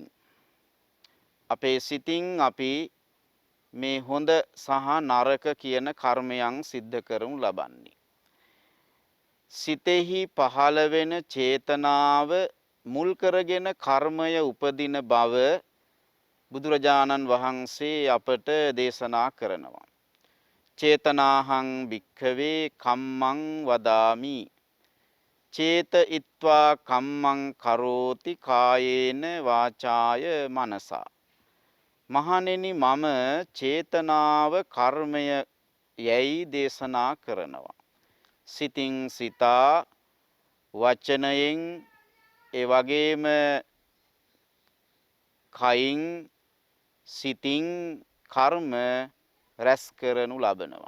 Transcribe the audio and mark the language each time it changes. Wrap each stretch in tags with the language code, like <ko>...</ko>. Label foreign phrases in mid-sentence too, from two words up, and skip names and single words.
<si>අපේ සිතින් අපි මේ හොඳ සහ නරක කියන කර්මයන් සිද්ධ කරනු ලබන්නේ. සිතෙහි පහළ වෙන චේතනාව මුල් කරගෙන කර්මය උපදින බව බුදුරජාණන් වහන්සේ අපට දේශනා කරනවා.</si> <pi>චේතනාහං භික්ඛවේ කම්මං වදාමි. චේතයිත්වා කම්මං කරෝති කායේන වාචාය මනසා.</pi> <si>මහණෙනි මම චේතනාව කර්මය යැයි දේශනා කරනවා. සිතින් සිතා වචනයෙන් ඒ වගේම කයින් සිතින් කර්ම රැස් කරනු ලබනවා.</si>